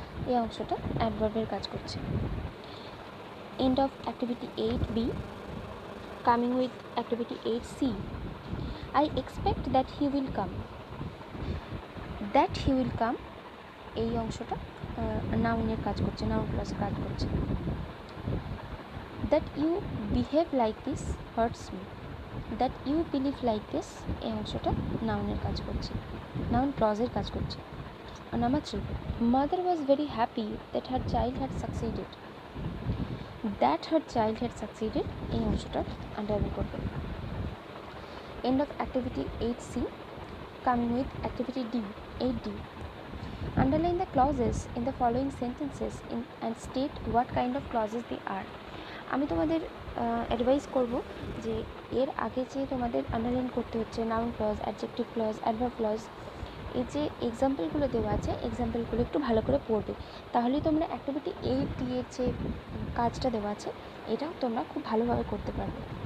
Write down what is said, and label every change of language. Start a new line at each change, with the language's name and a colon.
Bangla: এই অংশটা অ্যাডভার্বের কাজ করছে।
English: End of activity 8B. Coming with activity 8C, I expect that he will come. That he will come,
Bangla: এই অংশটা নাউনের কাজ করছে, নাউন ক্লজের কাজ করছে।
English: that you behave like this hurts me, that you believe like this,
Bangla: এই অংশটা নাউনের কাজ করছে,
English: Noun ক্লজের কাজ করছে। Number 3, mother was very happy that her child had succeeded, that her child had succeeded,
Bangla: এই অংশটা আন্ডারলাইন করবে।
English: End of activity 8C. Coming with activity D, 8D. Underline the clauses in the following sentences and state what kind of clauses they are.
Bangla: আমি তোমাদের advice করব যে এর আগে যে তোমাদের আন্ডারলাইন করতে হচ্ছে noun clause, adjective clause, adverb clause, এই যে এক্সাম্পলগুলো দেওয়া আছে এক্সাম্পলগুলো একটু ভালো করে পড়বে, তাহলেই তোমরা অ্যাক্টিভিটি 8D এর যে কাজটা দেওয়া আছে এটা তোমরা খুব ভালোভাবে করতে পারবে।